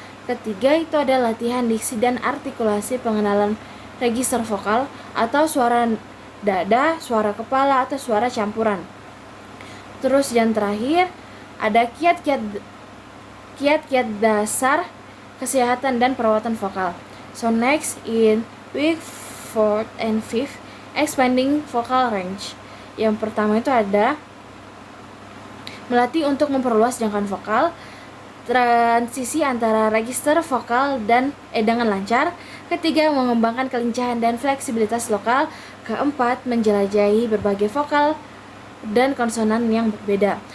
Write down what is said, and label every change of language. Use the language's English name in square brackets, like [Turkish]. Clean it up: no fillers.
[Indonesian] Ketiga itu ada latihan diksi dan artikulasi, pengenalan register vokal atau suara dada, suara kepala, atau suara campuran. Terus yang terakhir ada kiat-kiat dasar kesehatan dan perawatan vokal. [English] So next in week 4 and 5, expanding vocal range. [Indonesian] Yang pertama itu ada melatih untuk memperluas jangkauan vokal, transisi antara register vokal dengan lancar. Ketiga, mengembangkan kelincahan dan fleksibilitas lokal. Keempat, menjelajahi berbagai vokal dan konsonan yang berbeda.